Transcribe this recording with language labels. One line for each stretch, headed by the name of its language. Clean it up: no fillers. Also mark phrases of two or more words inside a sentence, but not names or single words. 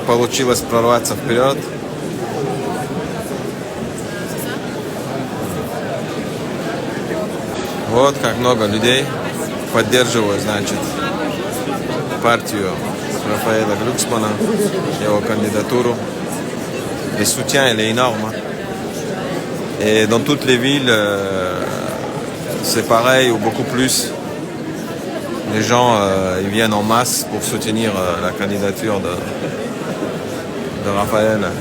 Russian: Получилось прорваться вперед. Вот как много людей поддерживают, значит, партию Рафаэля Глюксмана, его кандидатуру.
French: Le soutien il est énorme. Et dans toutes les villes, c'est pareil ou beaucoup plus. Les gens ils viennent en masse pour soutenir la candidature de Raphaël.